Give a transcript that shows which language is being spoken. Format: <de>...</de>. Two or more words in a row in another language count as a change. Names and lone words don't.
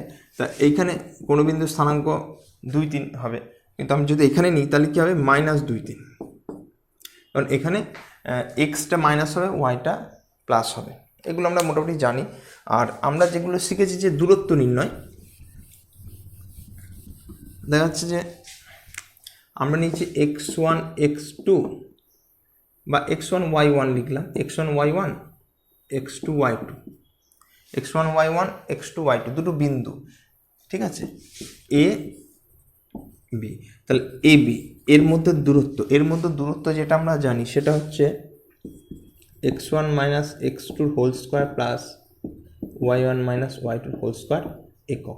<bn>তা এইখানে কোনো বিন্দুর স্থানাঙ্ক 2 3 হবে, কিন্তু আমি যদি এখানে নিই তাহলে কী হবে, -2 3, কারণ এখানে এক্সটা মাইনাস হবে, ওয়াইটা প্লাস হবে। এগুলো আমরা মোটামুটি জানি। আর আমরা যেগুলো শিখেছি যে দূরত্ব নির্ণয়, দেখা যাচ্ছে যে আমরা নিয়েছি x1 x2 বা x1 y1 লিখলাম, x1 y1 x2 y2, x1 y1 x2 y2 দুটো বিন্দু, ঠিক আছে, এ বি। তাহলে এ বি এর মধ্যে দূরত্ব যেটা আমরা জানি সেটা হচ্ছে x1 মাইনাস x2</bn> <en>whole square</en> <bn>প্লাস y1 মাইনাস y2</bn> <en>whole square</en> <bn>একক।</bn>